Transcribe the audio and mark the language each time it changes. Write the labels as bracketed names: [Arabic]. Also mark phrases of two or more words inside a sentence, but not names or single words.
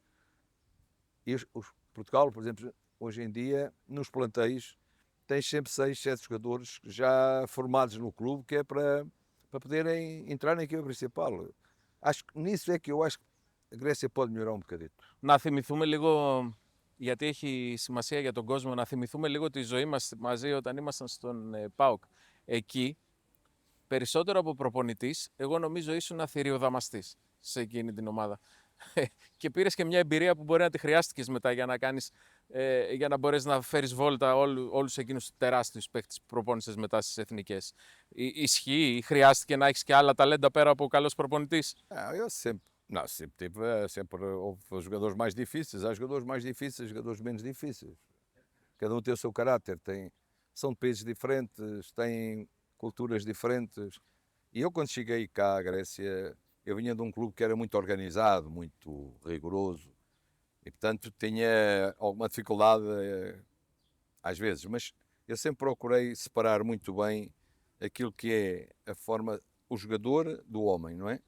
[Portuguese] E Portugal, por exemplo, hoje em dia, nos plantéis, tem sempre 6, 7 jogadores já formados no clube, que é para poderem entrar na equipa principal. Acho que nisso é que eu acho que a Grécia pode melhorar um bocadito. [Greek] Να θυμηθούμε λίγο, γιατί έχει σημασία για τον κόσμο, να θυμηθούμε λίγο τη ζωή μας μαζί όταν ήμασταν στον ΠΑΟΚ. Εκεί, περισσότερο από προπονητής, εγώ νομίζω ήσουν θηριοδαμαστής σε εκείνη την ομάδα. Και πήρες και μια εμπειρία που μπορεί να τη χρειάστηκες μετά για να μπορέσεις να φέρεις βόλτα όλους εκείνους τους τεράστιους παίκτες που προπόνησες μετά στις εθνικές. Ισχύει ή χρειάστηκε να έχεις και άλλα ταλέντα πέρα από καλός προπονητής? [Portuguese] Eu sempre houve jogadores mais difíceis, há jogadores mais difíceis, jogadores menos difíceis. Cada um tem o seu caráter, são de países diferentes, têm culturas diferentes. E eu, quando cheguei cá à Grécia, eu vinha de um clube que era muito organizado, muito rigoroso, e portanto tinha alguma dificuldade às vezes, mas eu sempre procurei separar muito bem aquilo que é a forma, o jogador do homem, não é?